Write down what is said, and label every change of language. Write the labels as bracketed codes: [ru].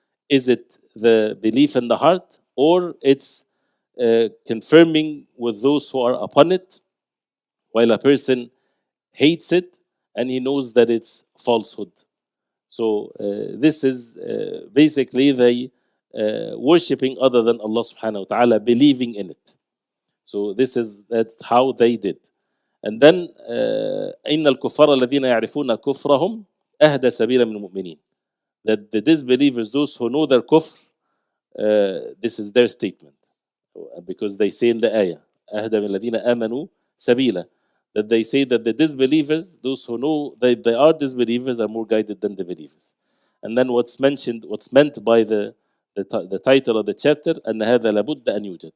[en] Is it the belief in the heart, or it's confirming with those who are upon it, while a person hates it and he knows that it's falsehood. So this is basically they worshipping other than Allah subhanahu wa ta'ala, believing in it. So that's how they did. And then [ar] إن الكفار الذين يعرفون كفرهم أهدى سبيلا من المؤمنين. [en] That the disbelievers, those who know their kufr, this is their statement, because they say in the ayah [ar] أهدى من الذين آمنوا سبيلا, [en] that they say that the disbelievers, those who know that they are disbelievers, are more guided than the believers. And then what's meant by the title of the chapter, [ar] أن هذا لابد أن يوجد.